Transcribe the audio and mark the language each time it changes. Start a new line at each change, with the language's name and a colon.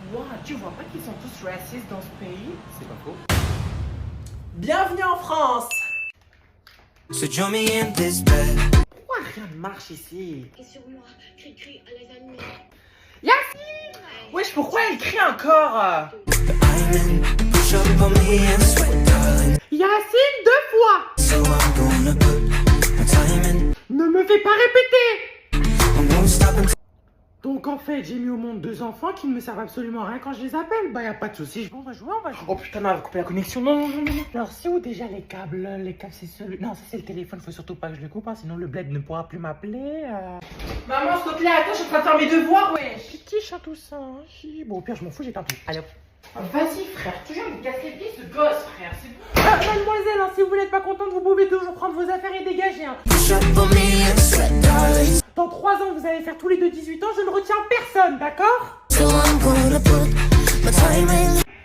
French: Wow, tu vois pas qu'ils sont tous racistes dans ce pays? C'est pas faux. Bienvenue en France!
English: So join me in this bed.
French: Pourquoi rien ne marche ici? Et sur moi, crie à les ennemis. Yasmine! Wesh, pourquoi elle crie encore?
English: I'm in, push up on me and sweat, darling.
French: Yasmine, 2 fois!
English: So I'm gonna put my time in.
French: Ne me fais pas répéter!
English: I won't stop until
French: Donc en fait, j'ai mis au monde 2 enfants qui ne me servent absolument à rien quand je les appelle. Bah y a pas de souci, on va jouer, on va jouer. Oh putain, non, elle va couper la connexion. Non, non, non, non. Alors c'est où déjà les câbles? Les câbles c'est celui... Non, ça c'est le téléphone, faut surtout pas que je le coupe, hein, sinon le bled ne pourra plus m'appeler. Maman, s'il te plaît, attends, je suis en train de faire mes devoirs, wesh. Petit chat tout ça, hein. Bon au pire, je m'en fous, j'ai tout. Allez hop. Vas-y frère, toujours me casser les pieds ce gosse frère, c'est bon. Mademoiselle, hein, si vous n'êtes pas contente, vous pouvez toujours prendre vos affaires et dégager. Hein.
English: push up on me and sweat, darling.
French: Dans 3 ans, vous allez faire tous les deux 18 ans, je ne retiens personne, d'accord?
English: So I'm gonna put my time in.